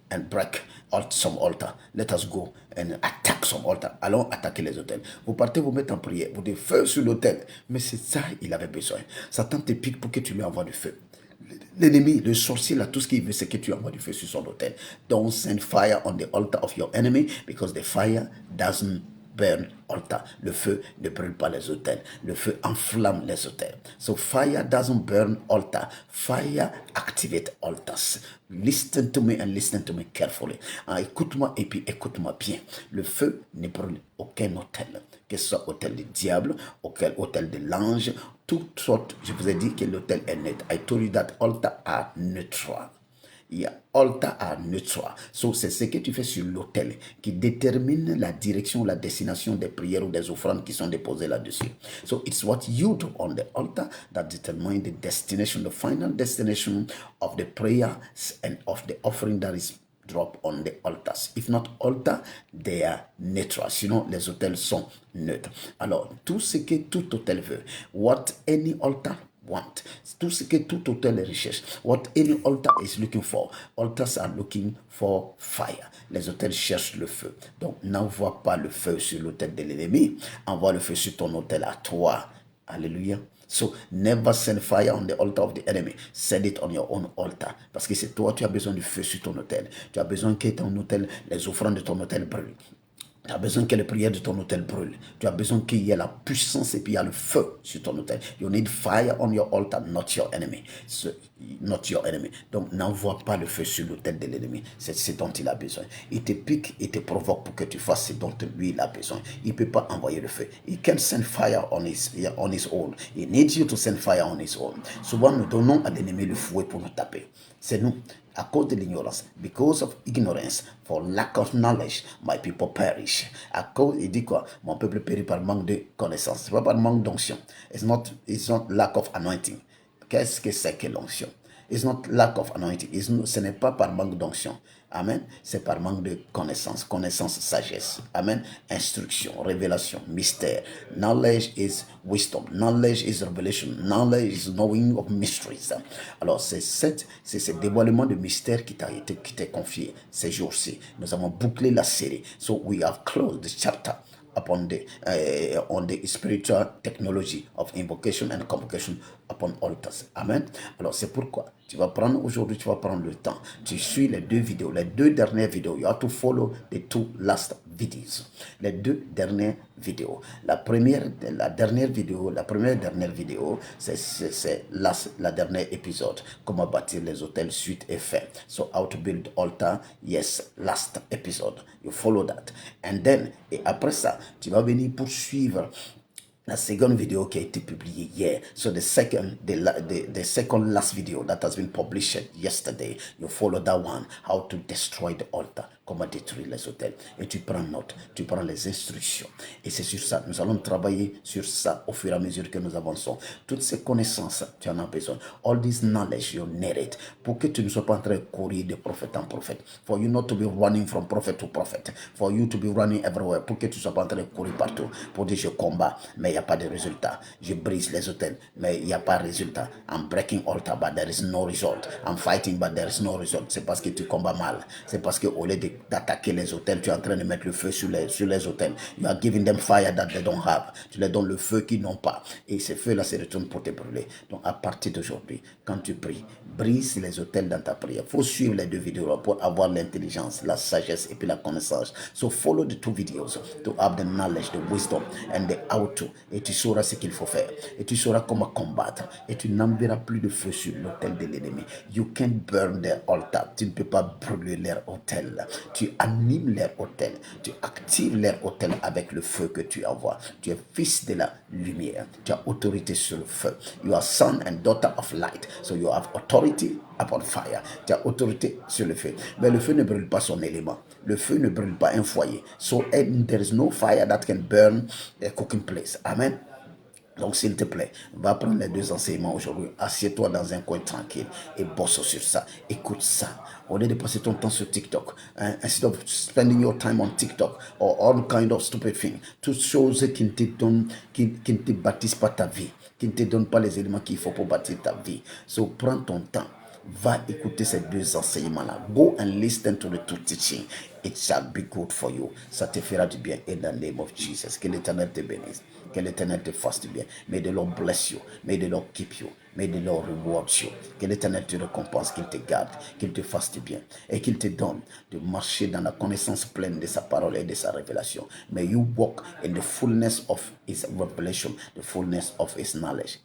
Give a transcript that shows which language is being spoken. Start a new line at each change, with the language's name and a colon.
English: and break some altar. Let us go and attack some altar.
French: Allons attaquer les autels. Vous partez vous mettre en prière. Vous dites feu sur l'autel. Mais c'est ça, il avait besoin. Satan te pique pour que tu lui envoies du feu. L'ennemi, le sorcier, là, tout ce qu'il veut, c'est que tu envoies du feu sur son autel.
English: Don't send fire on the altar of your enemy because the fire doesn't burn altar.
French: Le feu ne brûle pas les autels. Le feu enflamme les autels.
English: So fire doesn't burn altar. Fire activate altars. Listen to me and listen to me carefully.
French: Écoute-moi et puis écoute-moi bien. Le feu ne brûle aucun autel. Que ce soit autel du diable, auquel autel de l'ange, toutes sortes. Je vous ai dit que l'autel est neutre.
English: I told you that altar are neutral. Altar are neutral.
French: So, c'est ce que tu fais sur l'autel qui détermine la direction, la destination des prières ou des offrandes qui sont déposées là-dessus.
English: So, it's what you do on the altar that determines the destination, the final destination of the prayers and of the offering that is drop on the altars. If not altar, they are neutral.
French: Sinon, les autels sont neutres. Alors, tout ce que tout autel veut,
English: what any altar want,
French: tout ce que tout autel recherche,
English: what any altar is looking for, altars are looking for fire.
French: Les autels cherchent le feu. Donc, n'envoie pas le feu sur l'autel de l'ennemi, envoie le feu sur ton autel à toi. Alléluia.
English: So, never send fire on the altar of the enemy. Send it on your own altar.
French: Parce que c'est toi, tu as besoin du feu sur ton autel. Tu as besoin que ton autel, les offrandes de ton autel brûlent. Tu as besoin que les prières de ton autel brûlent. Tu as besoin qu'il y ait la puissance et puis il y a le feu sur ton autel.
English: You need fire on your altar, not your enemy. Not your enemy.
French: Donc, n'envoie pas le feu sur l'autel de l'ennemi. C'est ce dont il a besoin. Il te pique, il te provoque pour que tu fasses ce dont lui il a besoin. Il ne peut pas envoyer le feu.
English: He can't send fire on his own. He needs you to send fire on his own.
French: Souvent, nous donnons à l'ennemi le fouet pour nous taper. C'est nous. À cause de l'ignorance,
English: because of ignorance, for lack of knowledge, my people perish.
French: À cause, il dit quoi? Mon peuple périt par manque de connaissance. C'est pas par manque d'onction.
English: It's not lack of anointing.
French: Qu'est-ce que c'est que l'onction?
English: It's not lack of anointing.
French: Ce n'est pas par manque d'onction. Amen. C'est par manque de connaissance. Connaissance, sagesse. Amen. Instruction, révélation, mystère.
English: Knowledge is wisdom. Knowledge is revelation. Knowledge is knowing of mysteries.
French: Alors, c'est ce dévoilement de mystère qui t'est confié ces jours-ci. Nous avons bouclé la série.
English: So, we have closed the chapter upon on the spiritual technology of invocation and convocation upon altars. Amen.
French: Alors c'est pourquoi tu vas prendre aujourd'hui, tu vas prendre le temps. Tu suis les deux vidéos, les deux dernières vidéos.
English: You have to follow the two last videos.
French: Les deux dernières vidéos. La première dernière vidéo, c'est la dernière épisode. Comment bâtir les hôtels, suite et fin.
English: So how to build altar, yes, last episode. You follow that. And then,
French: et après ça, tu vas venir poursuivre la seconde vidéo qui a été publiée hier.
English: So the second last video that has been published yesterday, you follow that one, how to destroy the altar,
French: comment détruire les autels. Et tu prends note, tu prends les instructions. Et c'est sur ça, nous allons travailler sur ça au fur et à mesure que nous avançons. Toutes ces connaissances, tu en as besoin.
English: All this knowledge, you need it.
French: Pour que tu ne sois pas en train de courir de prophète en prophète.
English: For you not to be running from prophet to prophet. For you to be running everywhere.
French: Pour que tu ne sois pas en train de courir partout. Pour dire je combats, mais il n'y a pas de résultat. Je brise les autels, mais il n'y a pas de résultat.
English: I'm breaking altar, but there is no result. I'm fighting, but there is no result.
French: C'est parce que tu combats mal. C'est parce qu'au lieu d'attaquer les autels, tu es en train de mettre le feu sur les autels.
English: You are giving them fire that they don't have.
French: Tu leur donnes le feu qu'ils n'ont pas. Et ces feux-là se retournent pour te brûler. Donc à partir d'aujourd'hui, quand tu pries, brise les autels dans ta prière. Il faut suivre les deux vidéos pour avoir l'intelligence, la sagesse et puis la connaissance.
English: So follow the two videos to have the knowledge, the wisdom and the how to.
French: Et tu sauras ce qu'il faut faire. Et tu sauras comment combattre. Et tu n'enverras plus de feu sur l'autel de l'ennemi.
English: You can't burn their altar.
French: Tu ne peux pas brûler leur autel. Tu animes leur autel. Tu actives leur autel avec le feu que tu envoies. Tu es fils de la lumière. Tu as autorité sur le feu.
English: You are son and daughter of light. So you have authority upon fire.
French: Tu as autorité sur le feu. Mais le feu ne brûle pas son élément. Le feu ne brûle pas un foyer.
English: So there is no fire that can burn a cooking place. Amen.
French: Donc, s'il te plaît, va prendre les deux enseignements aujourd'hui. Assieds-toi dans un coin tranquille et bosse sur ça. Écoute ça. Au lieu de passer ton temps sur TikTok,
English: instead of spending your time on TikTok or all kind of stupid things,
French: toutes choses qui ne te bâtissent pas ta vie, qui ne te donnent pas les éléments qu'il faut pour bâtir ta vie. So, prends ton temps. Va écouter ces 2 enseignements-là.
English: Go and listen to the 2 teachings. It shall be good for you.
French: Ça te fera du bien
English: in the name of Jesus.
French: Que l'Éternel te bénisse. Que l'Éternel te fasse du bien.
English: May the Lord bless you. May the Lord keep you. May the Lord reward you.
French: Que l'Éternel te récompense, qu'il te garde, qu'il te fasse du bien et qu'il te donne de marcher dans la connaissance pleine de sa parole et de sa révélation.
English: May you walk in the fullness of his revelation, the fullness of his knowledge.